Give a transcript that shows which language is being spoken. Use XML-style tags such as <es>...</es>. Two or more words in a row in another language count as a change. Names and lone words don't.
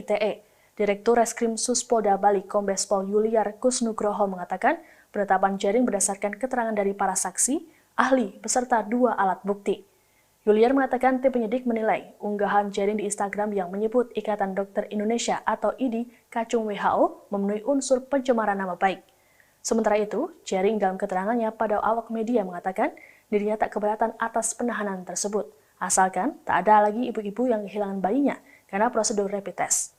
<id>ITE. Direktur Reskrim Suspolda Bali Kombes Pol Yuliar Kusnugroho mengatakan penetapan jaring berdasarkan keterangan dari para saksi, ahli, beserta 2 alat bukti. Yuliar mengatakan tim penyidik menilai unggahan jaring di Instagram yang menyebut Ikatan Dokter Indonesia atau IDI kacung WHO memenuhi unsur pencemaran nama baik. Sementara itu, jaring dalam keterangannya pada awak media mengatakan dirinya tak keberatan atas penahanan tersebut, asalkan tak ada lagi ibu-ibu yang kehilangan bayinya karena prosedur rapid test.</id>